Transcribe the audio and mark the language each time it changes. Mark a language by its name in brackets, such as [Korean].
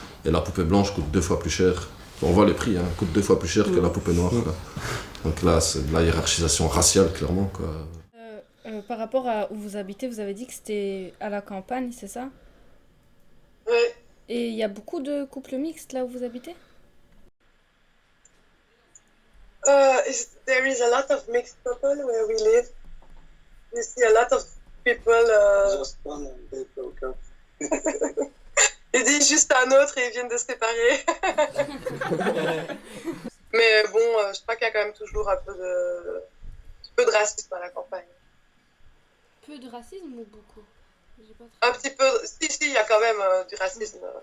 [French] Et la poupée blanche coûte 2 fois plus cher. On voit les prix, hein, coûte 2 fois plus cher que la poupée noire, quoi. Donc là, c'est de la hiérarchisation raciale, clairement, quoi. Par rapport à où vous habitez, vous avez dit que c'était à la campagne, c'est ça? Ouais. Et il y a beaucoup de couples mixtes là où vous habitez? [English] There is a lot of mixed people where we live. You see a lot of people. just one and they broke up. [French] Il dit juste un autre et ils viennent de se séparer. Mais bon, je crois qu'il y a quand même toujours un peu de racisme à la campagne. Peu de racisme ou beaucoup? J'ai pas Un petit peu. Si, il y a quand même du racisme.